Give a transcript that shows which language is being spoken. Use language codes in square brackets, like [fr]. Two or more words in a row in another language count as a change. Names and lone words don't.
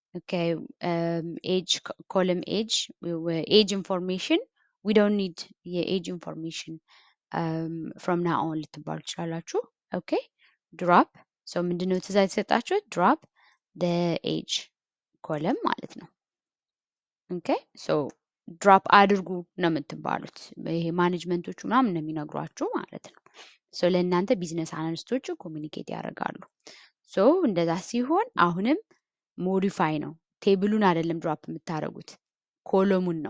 [en] Okay, age column age information we don't need የage information from now on [am] ልትባሉ ትችላላችሁ። [en] okay drop so [am] ምንድነው ትእዛዝ የተሰጣችሁት [en] drop the age column [am] ማለት ነው። [en] okay so [am] ድሮፕ አድርጉ ነው የምትባሉት። ይሄ ማኔጅመንቶቹ ምናምን ነው የሚነግሯችሁ ማለት ነው። ሶ ለእናንተ ቢዝነስ አናሊስቶቹ ኮሚኒኬት ያደርጋሉ። ሶ እንደዛ ሲሆን አሁንም ሞዲፋይ ነው። ቴብሉን አይደለም ድሮፕ የምታደርጉት ኮሎሙን ነው።